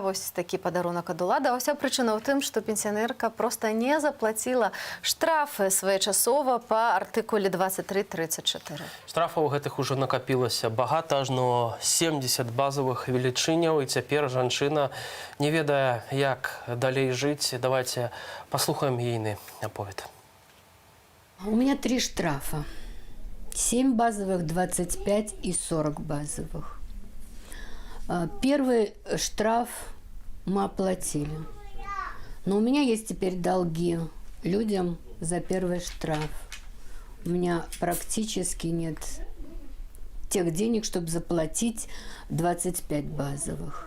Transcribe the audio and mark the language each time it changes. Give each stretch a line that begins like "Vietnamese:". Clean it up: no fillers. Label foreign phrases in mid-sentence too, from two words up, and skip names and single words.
Belarusian: Вось такі падарунак ад улады. А ўся прычына ў тым, што пенсіянерка проста не заплаціла штрафы своечасова па артыкуле 2334. Штрафаў гэтых ужо накапілася багата, ажно 70 базовых велічыняў, і цяпер жанчына не ведае, як далей жыць. Давайте паслухаем ейны аповед.
Russian: У меня 3 штрафа. 7 базовых, 25 и 40 базовых. Первый штраф мы оплатили. Но у меня есть теперь долги людям за первый штраф. У меня практически нет тех денег, чтобы заплатить 25 базовых.